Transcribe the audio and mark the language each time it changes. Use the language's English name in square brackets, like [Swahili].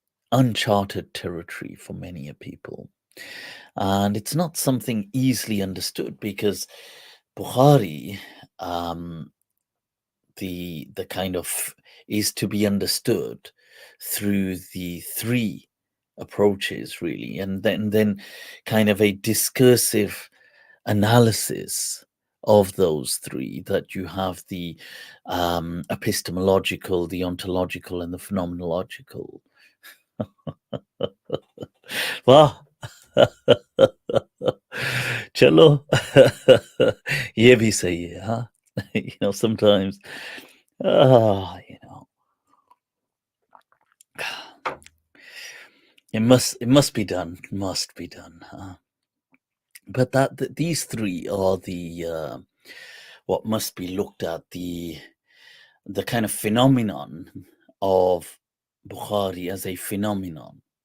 [English] uncharted territory for many a people. And it's not something easily understood because Bukhari, the kind of is to be understood through the three approaches really, and then kind of a discursive analysis of those three, that you have the epistemological, the ontological, and the phenomenological. [Hindi] वाह चलो ये भी सही है huh? [English] Sometimes you know it must be done, huh? But these three are the what must be looked at, the kind of phenomenon of Bukhari as a phenomenon.